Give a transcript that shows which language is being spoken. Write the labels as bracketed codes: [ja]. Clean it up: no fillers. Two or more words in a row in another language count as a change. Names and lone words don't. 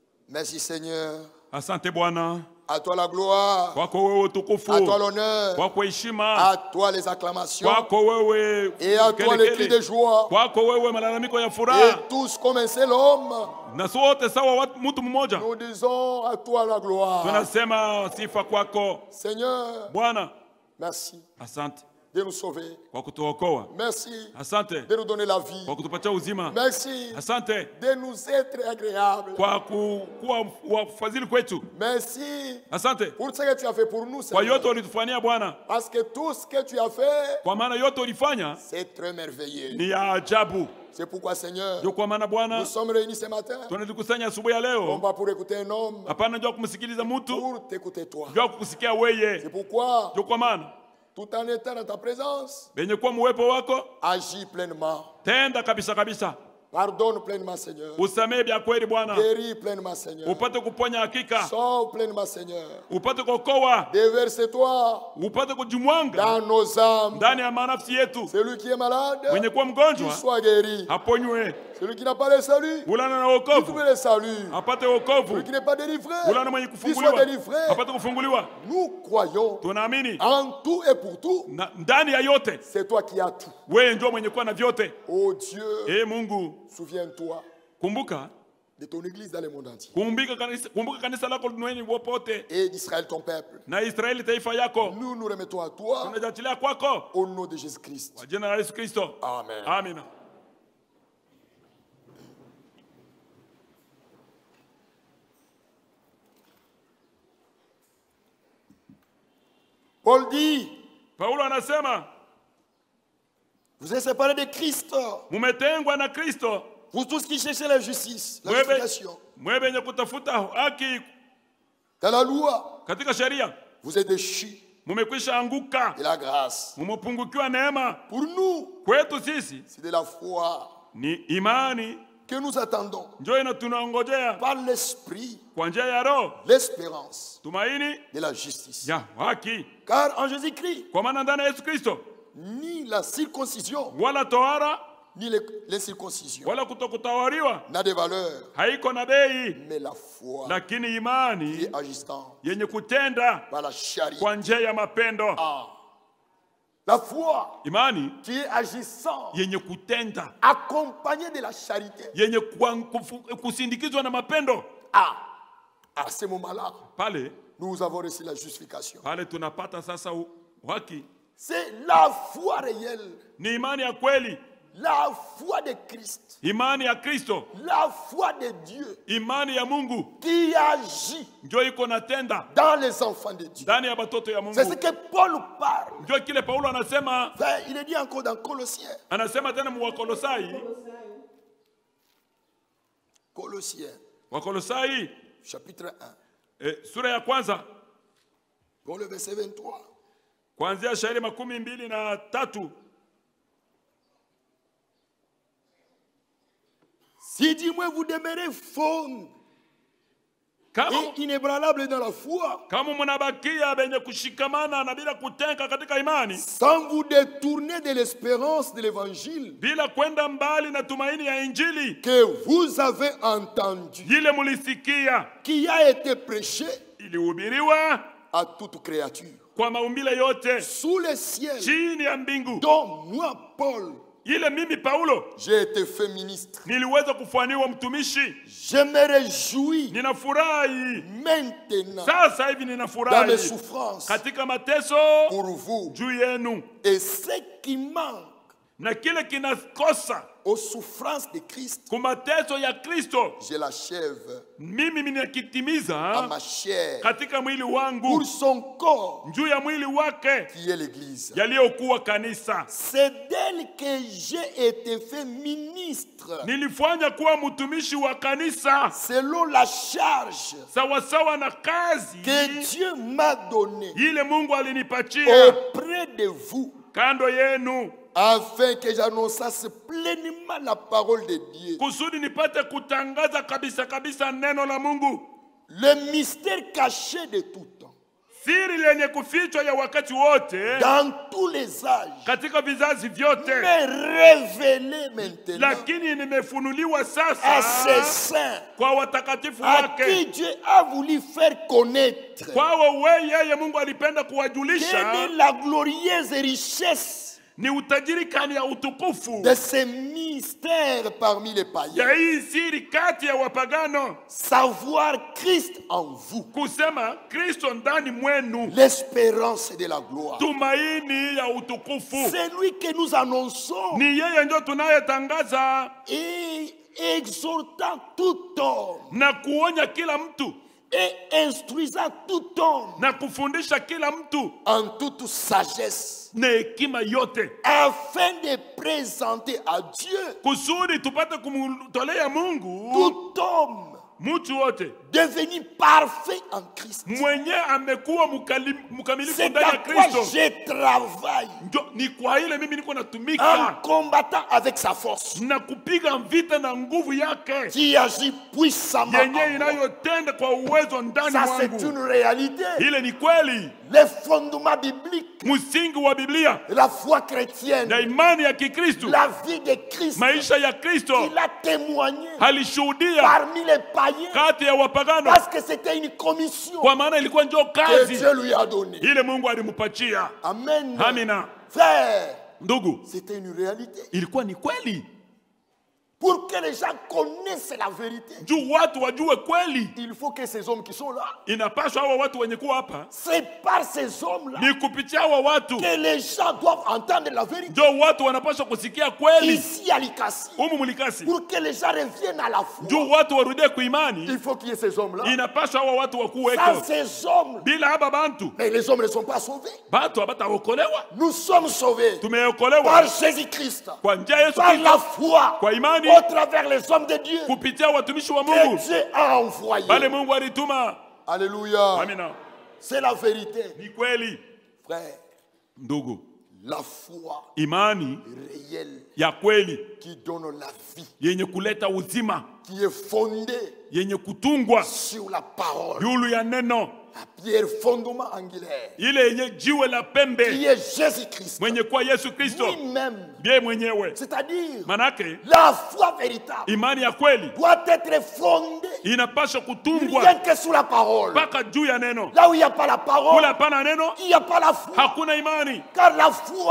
[fr] Merci Seigneur. [sw] Asante Bwana. [fr] À toi la gloire. [sw] Kwako wewe utukufu. [fr] À toi l'honneur. [sw] Kwako heshima. [fr] À toi les acclamations. [sw] Kwako wewe [fr] et à toi les cris de joie. [sw] Kwako wewe malalamiko ya [fr] Et [sw] furaha. [fr] tous comme un seul homme. [sw] Na sote sawa mtu mmoja. [fr] Nous disons à toi la gloire. [sw] Tunasema sifa kwako. [fr] Seigneur. [sw] Bwana. [fr] Merci. [sw] Asante. [fr] De nous sauver. [sw] Kwa kutuokoa. [fr] Merci. [sw] Asante. [fr] De nous donner la vie. [sw] Kwa kutupatia uzima. [fr] Merci. [sw] Asante. [fr] De nous être agréables. [sw] Kwa kuwa wafadhili kwetu. [fr] Merci. [sw] Asante. [fr] Pour ce que tu as fait pour nous, [sw] Kwa [fr] Seigneur. [sw] yote ulitufanyia Bwana. [fr] Parce que tout ce que tu as fait. [sw] Kwa maana yote ulifanya. [fr] C'est très merveilleux. [sw] Ni ya ajabu. [fr] C'est pourquoi, Seigneur, [sw] ndio kwa maana Bwana, [fr] nous sommes réunis ce matin. [sw] Tunajikusanya asubuhi ya leo. [fr] Non pas pour écouter un homme. [sw] Hapana ndio kumsikiliza mtu. [fr] Pour t'écouter toi. [sw] Ndio kukusikia wewe. [fr] C'est pourquoi. [sw] Ndio kwa maana. [fr] Tout en étant dans ta présence. [sw] Benye kwa muwepo wako. [fr] Agis pleinement. [sw] Tenda kabisa kabisa. [fr] Pardonne pleinement, Seigneur. [sw] Usamehe vya kweli Bwana. [fr] Guéris pleinement, Seigneur. [sw] Upate kuponya hakika. [fr] Sauve pleinement, Seigneur. [sw] Upate kuokoa. [fr] Déverse-toi. [sw] Upate kujimwanga. [fr] Dans nos âmes. [sw] Ndani ya manafsi yetu. [fr] Celui qui est malade. [sw] Mwenye kuwa mgonjwa. [fr] Qu'il soit guéri. [sw] Aponywe. [fr] Celui qui n'a pas le salut. [sw] Ulana na wokovu. [fr] Trouve le salut. [sw] Apate wokovu. [fr] Celui qui n'est pas délivré. [sw] Ulana mwenye [fr] Qu'il [sw] kufunguliwa. [fr] soit délivré. [sw] Apate kufunguliwa. [fr] Nous croyons. [sw] Tunaamini. [fr] En tout et pour tout. [sw] Ndani ya yote. [fr] C'est toi qui as tout. [sw] Wewe ndio mwenye kuwa na vyote. [fr] Oh Dieu. [sw] Mungu. [fr] Souviens-toi. [sw] Kumbuka. [fr] De ton église dans le monde entier. [sw] Kumbuka kanisa lako duniani popote. [fr] Et d'Israël ton peuple. [sw] Na Israeli taifa yako. [fr] Nous nous remettons à toi. [sw] Tunajatilia kwako. [fr] Au nom de Jésus-Christ. [sw] Kwa jina la Yesu Kristo. [fr] Amen. [sw] Amina. [fr] Paul dit. [sw] Paulo anasema. [fr] Vous êtes séparés de Christ. [sw] Mumetengwa na Kristo. [fr] Vous tous qui cherchez la justice, la justification. [sw] Mwenye kutafuta haki. [fr] Dans la loi. [sw] Katika sheria. [fr] Vous êtes déchus. [sw] Mumekwisha anguka. [fr] De la grâce. [sw] Mumepungukiwa neema. [fr] Pour nous. [sw] Kwetu sisi. [fr] C'est de la foi. [sw] Ni imani. [fr] Que nous attendons. [sw] Njoo tunangojea. [fr] Par l'esprit. [sw] Kwa njia ya Roho. [fr] L'espérance. [sw] Tumaini. [fr] De la justice. [sw] Ya haki. [fr] Car en Jésus-Christ. [sw] Kwa maana ndani ya Yesu Kristo. [fr] Ni la circoncision. [sw] Wala tohara. [fr] Ni les circoncisions. [sw] Wala kutokutawariwa. [fr] N'a de valeur. [sw] Haiko na bei. [fr] Mais la foi. [sw] Lakini imani. [fr] Qui est agissant. [sw] Yenye kutenda. [fr] Par la charité. [sw] Kwa njia ya mapendo. [fr] Ah. La foi. [sw] Imani. [fr] Qui est agissant. [sw] Yenye kutenda. [fr] Accompagné de la charité. [sw] Yenye kusindikizwa na mapendo. [fr] Ah. À ce moment-là. [sw] Pale. [fr] Nous avons reçu la justification. [sw] Pale tunapata sasa haki. [fr] C'est la foi réelle. [sw] Ni imani ya kweli. [fr] La foi de Christ. [sw] Imani ya Kristo. [fr] La foi de Dieu. [sw] Imani ya Mungu. [fr] Qui agit. [sw] Ndio iko natenda. [fr] Dans les enfants de Dieu. [sw] Ndani ya batoto ya Mungu. [fr] C'est ce que Paul parle. [sw] Ndio kile Paulo anasema. [fr] Il est dit encore dans Colossiens. [sw] Anasema tena mu Wakolosai. [fr] Colossiens. [sw] Wakolosai. [fr] Chapitre 1. [sw] Sura ya kwanza. [fr] Pour le verset 23. [sw] Kuanzia shairi 23. [fr] Si du moins vous demeurez ferme et inébranlable dans la foi, [sw] kama mnabakia benye kushikamana na bila kutenga katika imani, [fr] sans vous détourner de l'espérance de l'évangile, [sw] bila kwenda mbali na tumaini ya injili [fr] que vous avez entendu, [sw] ile mulisikia, [fr] qui a été prêché, [sw] ilihubiriwa [fr] à toute créature, [sw] kwa maumbile yote [fr] sous le ciel, [sw] chini ya mbingu, [fr] dont moi Paul, [sw] ile mimi Paulo, [fr] j'ai été fait ministre. [sw] Niliweza kufanywa mtumishi. [fr] Je me réjouis. [sw] Ninafurahi. [fr] Maintenant. [sw] Sasa hivi ninafurahi. [fr] Dans mes souffrances. [sw] Katika mateso. [fr] Pour vous. [sw] Juu yenu. [fr] Et ce qui manque. [sw] Na kile kinakosa. [fr] Aux souffrances de Christ. [sw] Kumateso ya Kristo. [fr] Je l'achève. [sw] Mimi ninakitimiza. [fr] À ma chair. [sw] Katika mwili wangu. [fr] Pour son corps. [sw] Juu ya mwili wake. [fr] Qui est l'église. [sw] Yaliyokuwa kanisa. [fr] C'est d'elle que j'ai été fait ministre. [sw] Nilifanya kuwa mtumishi wa kanisa. [fr] Selon la charge. [sw] Sawasawa na kazi. [fr] Que Dieu m'a donné. [sw] Ile Mungu alinipatia. [fr] Auprès de vous. [sw] Kando yenu. [fr] Afin que j'annonçasse pleinement la parole de Dieu. [sw] Kusudi nipate kutangaza kabisa kabisa neno la Mungu. [fr] Le mystère caché de tout temps. [sw] siri lenye kufichwa ya wakati wote [fr] dans tous les âges, [sw] katika vizazi vyote, [fr] mais révélé maintenant [sw] lakini nimefunuliwa [fr] à [sw] sasa [fr] ses saints, [sw] kwa watakatifu [fr] à qui [sw] wake. [fr] Dieu a voulu faire connaître [sw] Kwao yeye Mungu alipenda [fr] quelle [sw] kuwajulisha [fr] est la glorieuse richesse [sw] ni utajiri kani ya utukufu [fr] de ces mystères parmi les païens. [sw] ya hii siri kati ya wapagano, [fr] Savoir Christ en vous, [sw] kusema Kristo ndani mwenu, [fr] l'espérance de la gloire. [sw] tumaini ya utukufu. [fr] C'est lui que nous annonçons [sw] Ni yeye ndio tunayetangaza [fr] et exhortant tout homme [sw] na kuonya kila mtu [fr] et instruisant tout homme [sw] na kufundisha kila mtu [fr] en toute sagesse, [sw] na hekima yote, [fr] afin de présenter à Dieu [sw] kusudi tupate kumtolea Mungu [fr] tout homme [sw] mtu wote [fr] devenu parfait en Christ. [sw] mwenye amekuwa mkamilifu [fr] C'est [sw] ndani [fr] à [sw] ya [fr] quoi [sw] Kristo. [fr] je travaille [sw] Ni kwa ile mimi niko [fr] en [sw] natumika [fr] combattant avec sa force [sw] na kupiga vita na nguvu yake [fr] qui agit puissamment en [sw] yenye [fr] moi. [sw] inayotenda kwa uwezo ndani [fr] Ça, c'est [sw] mwangu. [fr] une réalité. [sw] Ile ni kweli, [fr] Les fondements bibliques, [sw] msingi wa Biblia [fr] la foi chrétienne, [sw] na imani ya Kikristo, [fr] la vie de Christ, [sw] maisha ya Kristo [fr] il a témoigné [sw] alishuhudia [fr] parmi les païens [sw] kati ya wapagano, [fr] parce que c'était une commission [sw] kwa maana ilikuwa ndio [fr] que [sw] kazi [fr] Dieu lui a donnée. [sw] ile Mungu alimpatia. [fr] Amen. [sw] Amina. [fr] Frère, [sw] Ndugu, [fr] c'était une réalité. [sw] ilikuwa ni kweli. [fr] Pour que les gens connaissent la vérité, [sw] Juu watu wajue kweli, [fr] il faut que ces hommes qui sont là, [sw] inapaswa hawa watu wenye kuwa hapa, [fr] c'est par ces hommes-là [sw] ni kupitia hawa watu [fr] que les gens doivent entendre la vérité. [sw] ndio watu wanapaswa kusikia kweli. [fr] Ici à Likasi, [sw] Humu Mulikasi, [fr] pour que les gens reviennent à la foi, [sw] juu watu warudie kuimani, [fr] il faut qu'il y ait ces hommes-là. [sw] inapaswa hawa watu [fr] Sans [sw] wakuweko. [fr] ces hommes, [sw] Bila haba bantu, [fr] mais les hommes ne sont pas sauvés. [sw] batu habataokolewa. [fr] Nous sommes sauvés [sw] Tumeokolewa [fr] par Jésus-Christ, [sw] kwa njia ya Yesu [fr] par la [sw] Kristo, [fr] foi, [sw] kwa imani, [fr] au travers les hommes de Dieu [sw] kupitia watumishi wa [fr] que [sw] Mungu [fr] Dieu a envoyés. [sw] bale Mungu alituma. [fr] Alléluia. [sw] Amina. [fr] C'est la vérité. [sw] Ni kweli [fr] Frère, [sw] ndugu, [fr] la foi [sw] imani [fr] réelle [sw] ya kweli [fr] qui donne la vie, [sw] yenye kuleta uzima, [fr] qui est fondée [sw] yenye kutungwa [fr] sur la parole, [sw] yulu ya neno, [fr] la pierre fondement angulaire, [sw] ile yenye jiwe la pembe, [fr] qui est Jésus-Christ [sw] mwenye kuwa Yesu Kristo [fr] lui-même. [sw] ndiye mwenyewe. [fr] C'est-à-dire, [sw] Manake [fr] la foi véritable [sw] imani ya kweli [fr] doit être fondée [sw] inapaswa [fr] rien [sw] kutungwa [fr] que sur la parole. [sw] mpaka juu ya neno. [fr] Là où il n'y a pas la parole, [sw] Kula hapana neno, [fr] il n'y a pas la foi. [sw] hakuna imani, [fr] Car la foi